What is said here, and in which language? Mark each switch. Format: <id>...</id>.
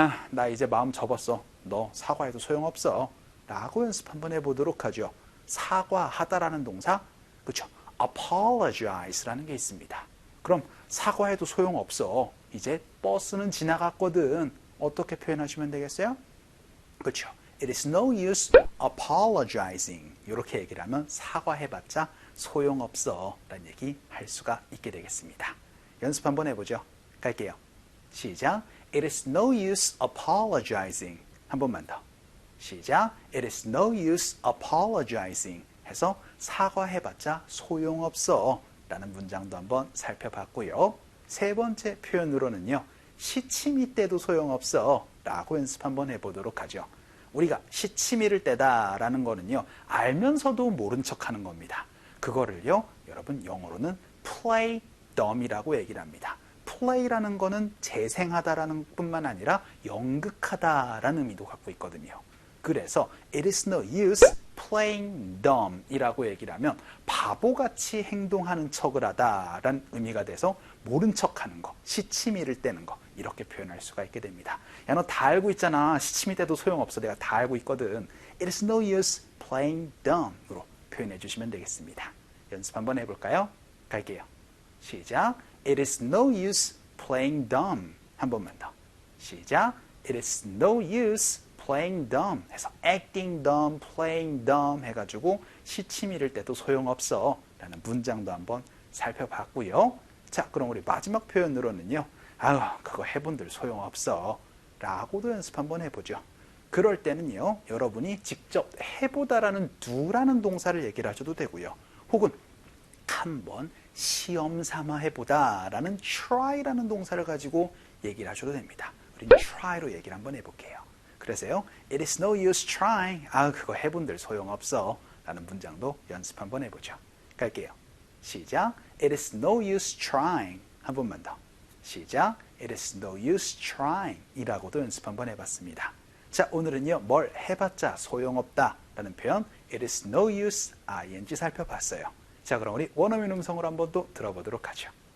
<ko>나 이제 마음 접었어. 너 사과해도 소용없어. 라고 연습 한번 해보도록 하죠. 사과하다라는 동사, 그렇죠? apologize라는 게 있습니다. 그럼 사과해도 소용없어. 이제 버스는 지나갔거든. 어떻게 표현하시면 되겠어요? 그렇죠.</ko> <en>It is no use apologizing.</en> <ko>이렇게 얘기를 하면 사과해봤자 소용없어 라는 얘기 할 수가 있게 되겠습니다. 연습 한번 해보죠. 갈게요. 시작.</ko> <en>It is no use apologizing.</en> <ko>한 번만 더. 시작.</ko> <en>It is no use apologizing.</en> <ko>해서 사과해봤자 소용없어 라는 문장도 한번 살펴봤고요. 세 번째 표현으로는요. 시치미 때도 소용없어 라고 연습 한번 해보도록 하죠. 우리가 시치미를 떼다 라는 거는요. 알면서도 모른 척하는 겁니다. 그거를요. 여러분 영어로는</ko> <en>play dumb</en> <ko>이라고 얘기를 합니다. play라는 거는 재생하다라는 뿐만 아니라 연극하다라는 의미도 갖고 있거든요. 그래서</ko> <en>it is no use playing dumb</en> <ko>이라고 얘기를 하면 바보같이 행동하는 척을 하다라는 의미가 돼서 모른 척하는 거, 시치미를 떼는 거 이렇게 표현할 수가 있게 됩니다. 야, 너 다 알고 있잖아. 시치미 떼도 소용없어. 내가 다 알고 있거든.</ko> <en>It is no use playing dumb</en> <ko>으로 표현해 주시면 되겠습니다. 연습 한번 해볼까요? 갈게요. 시작.</ko> <en>It is no use playing dumb.</en> <ko>한 번만 더. 시작.</ko> <en>It is no use playing dumb</en> <ko>해서</ko> <en>acting dumb, playing dumb</en> <ko>해가지고 시치미를 떼도 소용없어 라는 문장도 한번 살펴봤고요. 자, 그럼 우리 마지막 표현으로는요. 그거 해본들 소용없어 라고도 연습 한번 해보죠. 그럴 때는요. 여러분이 직접 해보다라는 do라는 동사를 얘기를 하셔도 되고요. 혹은 한번 시험 삼아 해보다라는 try라는 동사를 가지고 얘기를 하셔도 됩니다. 우린 try로 얘기를 한번 해볼게요. 그래서요.</ko> <en>It is no use trying.</en> <ko>그거 해본들 소용없어 라는 문장도 연습 한번 해보죠. 갈게요. 시작.</ko> <en>It is no use trying.</en> <ko>한 번만 더. 시작.</ko> <en>It is no use trying</en> <ko>이라고도 연습 한번 해봤습니다. 자, 오늘은요. 뭘 해봤자 소용없다 라는 표현</ko> <en>It is no use ing</en> <ko>살펴봤어요. 자, 그럼 우리 원어민 음성으로 한번 또 들어보도록 하죠.</ko>